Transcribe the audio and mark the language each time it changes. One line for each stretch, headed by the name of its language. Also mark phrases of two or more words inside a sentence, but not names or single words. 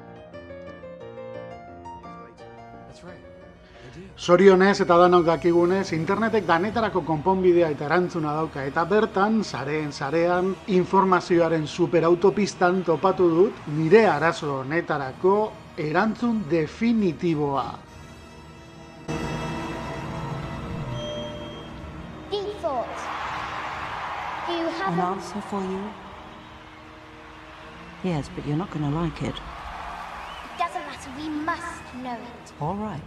Basque: Zorionez eta danok dakigunez, internetek danetarako konponbidea eta erantzuna dauka, eta bertan, sarean, informazioaren superautopistan topatu dut nire arazo honetarako erantzun definitiboa.
English: Deep thought. Do you have An answer for you? Yes, but you're not going to like it. It doesn't matter, we must know it. All right.